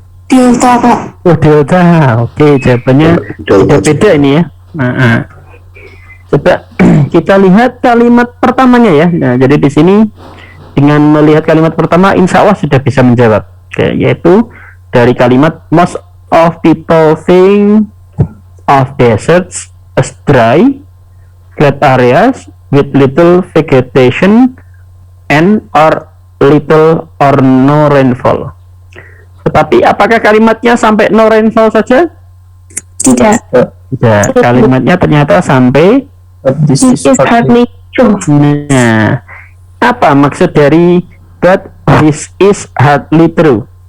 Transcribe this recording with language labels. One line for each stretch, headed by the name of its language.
Indonesian: Delta, Pak. Oh, delta. Oke, jawabannya Delta. beda ini ya. Nah, coba kita lihat kalimat pertamanya ya. Nah, jadi di sini dengan melihat kalimat pertama, insya Allah sudah bisa menjawab. Oke, yaitu dari kalimat
English: most of people think of deserts as dry, flat areas with little vegetation and or little or no rainfall.
Indonesian: Tetapi apakah kalimatnya sampai no rainfall saja? Tidak. Tidak, kalimatnya ternyata sampai
English: This This is hardly true.
Indonesian: nah, apa maksud dari
English: but this is hardly true?